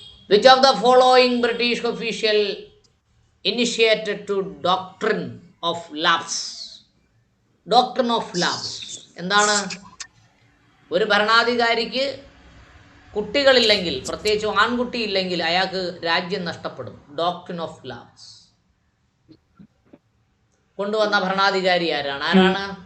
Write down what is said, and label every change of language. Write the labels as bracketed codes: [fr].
[en] Which of the following British official initiated to doctrine of lapse? [ml] Doctrine of lapse എന്താണ്? ഒരു ഭരണാധികാരിക്ക് കുട്ടികളില്ലെങ്കിൽ, പ്രത്യേകിച്ച് ആൺകുട്ടി ഇല്ലെങ്കിൽ അയാൾക്ക് രാജ്യം നഷ്ടപ്പെടും. ഡോക്ട്രിൻ ഓഫ് ലാപ്സ് കൊണ്ടുവന്ന ഭരണാധികാരി ആരാണ്?